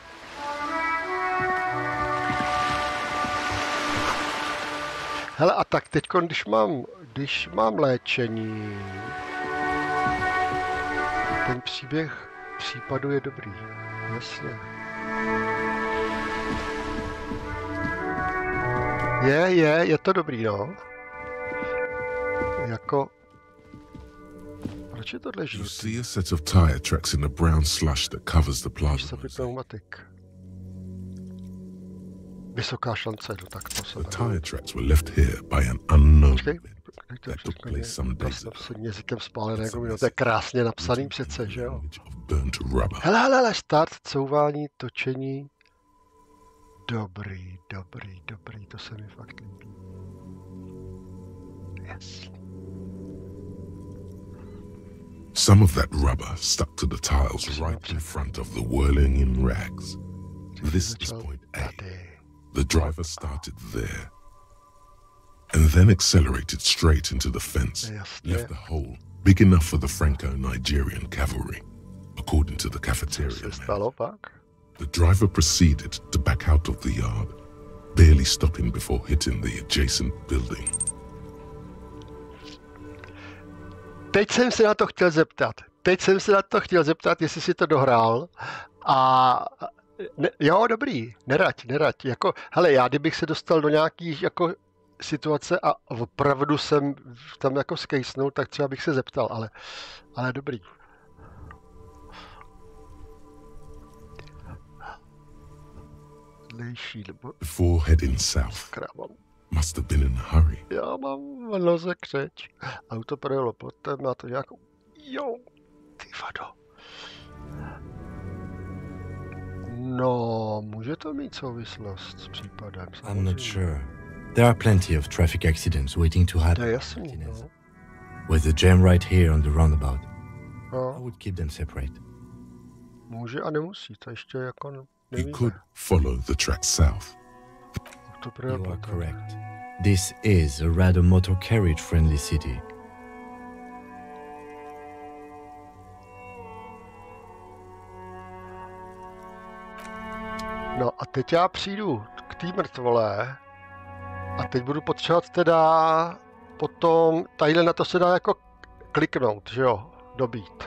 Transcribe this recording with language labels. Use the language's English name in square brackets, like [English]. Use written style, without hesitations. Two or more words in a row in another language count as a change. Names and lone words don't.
[Czech] Hele, a tak teď, když mám léčení, ten příběh případu je dobrý, jasně. Je to dobrý, no. Jako... Proč je tohle žlutý? [English] You see a set of tire tracks in the brown slush that covers the plaza. [Czech] Pneumatik. Vysoká šance, no tak to se... [English] The tire tracks were left here by an unknown that took place some days ago. [Czech] Jazykem spálené gumino, to je krásně napsaný přece, že jo? Hele, start, couvání, točení. Dobrý, to se mi fakt líbí. [English] Yes. Some of that rubber stuck to the tiles right in front of the whirling in rags. This is point A. The driver started there and then accelerated straight into the fence, left the hole big enough for the Franco-Nigerian cavalry, according to the cafeteria man. The driver proceeded to back out of the yard, barely stopping before hitting the adjacent building. [Czech] Teď jsem se na to chtěl zeptat, jestli si to dohrál. A jo, dobrý, nerať. Jako, hele, já kdybych se dostal do nějakých jako situace a opravdu jsem tam jako skejsnul, tak třeba bych se zeptal, ale dobrý. [English] Before heading south, must have been in a hurry. [Czech] Já mám v noze křeč. Auto projelo potem, má to nějakou... Jo, ty vado. No, může to mít souvislost s případem. [English] I'm not sure. There are plenty of traffic accidents waiting to happen. [Czech] To je jasný, no. [English] With the jam right here on the roundabout. [Czech] No. [English] I would keep them separate. [Czech] Může a nemusí, to ještě jako nevíme. [English] You could follow the track south. You are correct. This is a rather motor carriage friendly city. [Czech] No a teď já přijdu k té mrtvolé a teď budu potřebovat teda potom, tadyhle na to se dá jako kliknout, že jo, dobít.